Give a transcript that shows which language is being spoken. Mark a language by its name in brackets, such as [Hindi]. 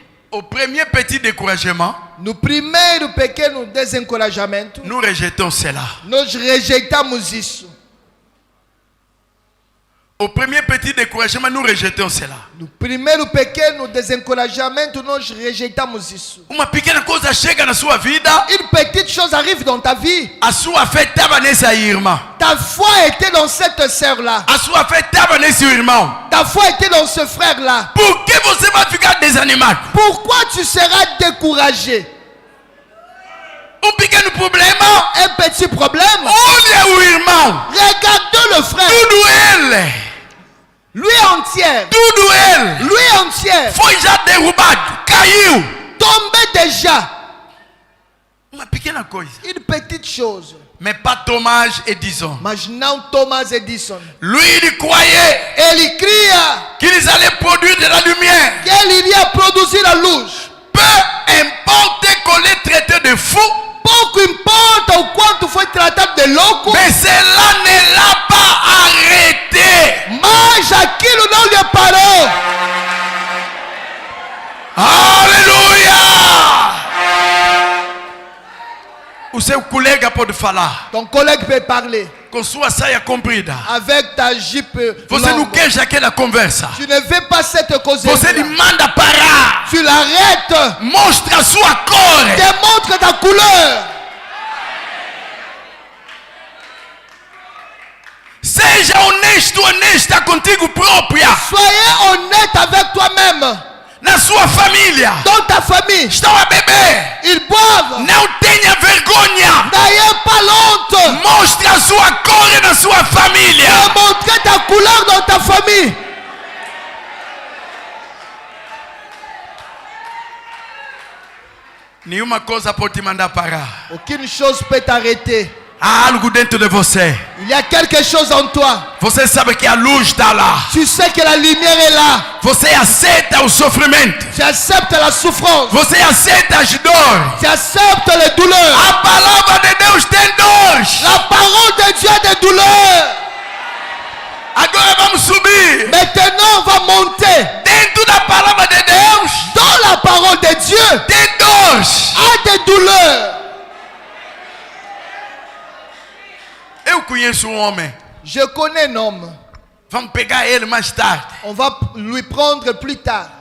[French] Au premier petit découragement, [Portuguese] No primeiro pequeno desencorajamento, [French] nous rejetons cela. [Portuguese] nós rejeitamos isso. [French] Au premier petit découragement, nous rejetons cela. [Portuguese] No primeiro pequeno desencorajamento, nós rejeitamos isso. Uma pequena coisa chega na sua vida, [French] Une petite chose arrive dans ta vie. [Portuguese] a sua fé estava nesse aí, irmão. [French] Ta foi était dans cette sœur-là. [Portuguese] A sua fé estava nesse irmão. [French] Ta foi était dans ce frère-là. [Portuguese] Por que você vai ficar desanimado? [French] Pourquoi tu seras découragé? [Portuguese] Pequeno problema, [French] Un petit problème. [Portuguese] olha o irmão. [French] Regardez le frère. [Portuguese] Tudo ele, [French] Lui entière. [Portuguese] tudo ele [French] Lui entière. [Portuguese] foi já derrubado, caiu. [French] Tombé déjà. [Portuguese] Uma pequena coisa. [French] Une petite chose. Mais pas Thomas Edison. [Portuguese] Mas não Thomas Edison. [French] Lui, il croyait [Portuguese] Ele cria [French] qu'ils allaient produire de la lumière. [Portuguese] que ele iria produzir a luz. [French] Peu importe qu'on les traite de fou, [Portuguese] Pouco importa o quanto foi tratado de louco, [French] mais cela ne l'a pas arrêté. [Portuguese] mas aquilo não lhe parou. [French] Alléluia! [Portuguese] O seu colega pode falar [French] Ton collègue peut parler [Portuguese] com sua saia comprida. [French] avec ta jupe [Portuguese] Você não [French] longue. [Portuguese] quer aquela conversa. [French] Tu ne veux pas cette cause. [Portuguese] Você lhe manda parar. [French] Tu l'arrêtes. [Portuguese] Mostra a sua cor. [French] Démontre ta couleur. [Portuguese] Seja honesto, honesta contigo própria. [French] Soyez honnête avec toi-même. [Portuguese] Na sua família. [French] Dans ta famille. [Portuguese] Estão a beber. [French] Ils boivent. [Portuguese] Não tenha vergonha. [French] N'ayez pas honte. [Portuguese] Mostra a sua cor na sua família. [French] Démontre ta couleur dans ta famille. [Portuguese] Nenhuma coisa pode te mandar parar. [French] Aucune chose peut t'arrêter. [Portuguese] Há algo dentro de você. [French] Il y a quelque chose en toi. [Portuguese] Você sabe que a luz está lá. [French] Tu sais que la lumière est là. [Portuguese] Você aceita o sofrimento. [French] Tu acceptes la souffrance. [Portuguese] Você aceita as dores. [French] Tu acceptes les douleurs. [Portuguese] A palavra de Deus tem dores. [French] La parole de Dieu a des douleurs. [Portuguese] Agora vamos subir. [French] Maintenant, on va monter. [Portuguese] Dentro da palavra de Deus [French] Dans la parole de Dieu, [Portuguese] tem dores. [French] a des douleurs. [Portuguese] Eu conheço um homem. [French] Je connais un homme. [Portuguese] Vamos pegar ele mais tarde. [French] On va lui prendre plus tard.